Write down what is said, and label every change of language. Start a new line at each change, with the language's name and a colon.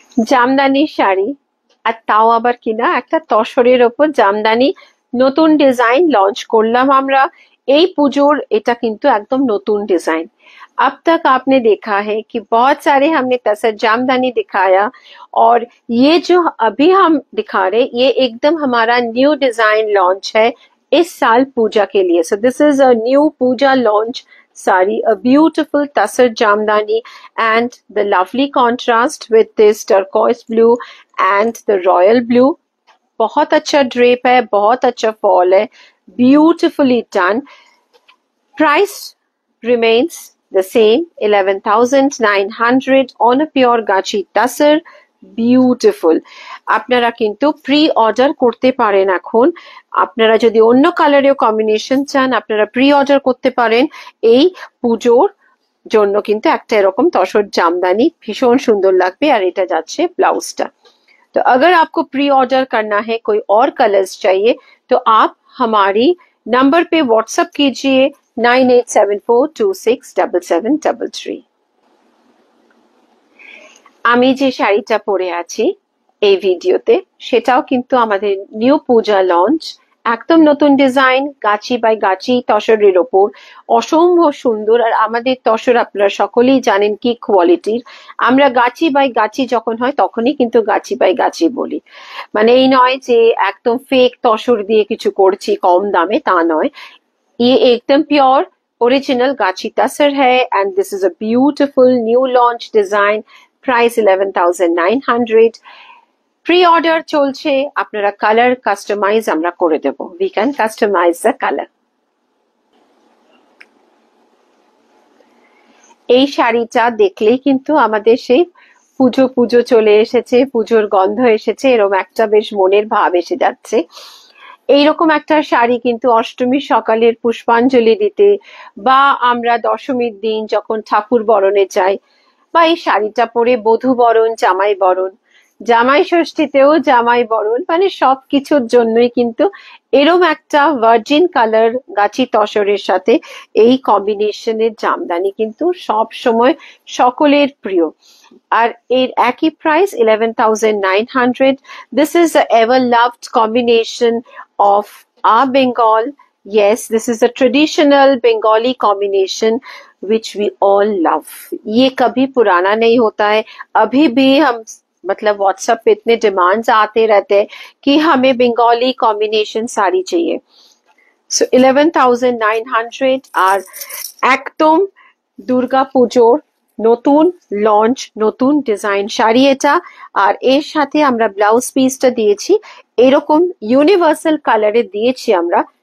Bangla: জামদানি শাড়ি, আর তাও আবার কিনা একটা তসরের ওপর জামদানি নতুন ডিজাইন লঞ্চ করলাম আমরা এই পুজোর। এটা কিন্তু একদম নতুন डिजाइन।
Hindi: अब तक आपने देखा है कि बहुत सारे हमने तसर जामदानी दिखाया, और ये जो अभी हम दिखा रहे ये एकदम हमारा न्यू डिजाइन लॉन्च है इस साल पूजा के लिए। So
English: This is a new Puja launch sari, a beautiful tasar jamdani, and the lovely contrast with this turquoise blue and the royal blue।
Hindi: बहुत अच्छा ड्रेप है, बहुत अच्छा फॉल है, beautifully done.
English: Price remains the same, 11,900 on a pure gachi tasar। Beautiful.
Bangla: আপনারা কিন্তু pre order করতে পারেন এখন। আপনারা যদি অন্য কালারের কম্বিনেশন চান আপনারা প্রি অর্ডার করতে পারেন। এই পুজোর জন্য কিন্তু একটা এরকম তসর জামদানি ভীষণ সুন্দর লাগবে, আর এটা যাচ্ছে ব্লাউজটা।
Hindi: तो अगर आपको प्री ऑर्डर करना है, कोई और कलर्स चाहिए, तो आप हमारी नंबर पे व्हाट्सएप कीजिए 9874267733।
Bangla: আমি যে শাড়িটা পরে আছি এই ভিডিওতে সেটাও কিন্তু আমাদের নিউ পূজা লঞ্চ, একদম নতুন ডিজাইন, গাছি বাই গাছি তসরের ওপর, অসম্ভব সুন্দর। আর আমাদের তসর আপনারা সকলেই জানেন কি কোয়ালিটির। আমরা গাছি বাই গাছি যখন হয় তখনই কিন্তু গাছি বাই গাছি বলি, মানে এই নয় যে একদম ফেক তসর দিয়ে কিছু করছি কম দামে, তা নয়।
Hindi: ये एकदम प्योर ओरिजिनल गाची तसर है,
English: And this is a beautiful new launch design.
Hindi: Price 11,900।
Bangla: Pre order চলছে, আপনারা কালার কাস্টমাইজ আমরা করে দেব,
English: We can customise the colour.
Bangla: এই শাড়িটা দেখলেই কিন্তু আমাদের সেই পুজো পুজো চলে এসেছে, পুজোর গন্ধ এসেছে, এরকম একটা বেশ মনের ভাব এসে যাচ্ছে। এইরকম একটা শাড়ি কিন্তু অষ্টমীর সকালের পুষ্পাঞ্জলি দিতে, বা আমরা দশমীর দিন যখন ঠাকুর বরণে যাই, বা এই শাড়িটা পরে বধূ বরণ, জামাই বরণ, জামাই ষষ্ঠীতেও জামাই বরণ, মানে সবকিছুর জন্যই কিন্তু এরম একটা ভার্জিন কালার গাছি তসরের সাথে এই কম্বিনেশনের জামদানি কিন্তু সব সময় সকলের প্রিয়। আর এর একই price 11,900।
English: This is a ever loved combination of our Bengal। Yes, this is a traditional Bengali combination which we all love।
Hindi: ये कभी पुराना नहीं होता है। अभी भी हम मतलब व्हाट्सएप पे इतने डिमांड्स आते रहते हैं कि हमें बंगाली कॉम्बिनेशन साड़ी चाहिए।
Bangla: सो 11,900 আর একদম দুর্গা পুজোর নতুন লঞ্চ, নতুন ডিজাইন শাড়ি এটা। আর এর সাথে আমরা ব্লাউজ পিসটা দিয়েছি এরকম ইউনিভার্সাল কালারে দিয়েছি আমরা।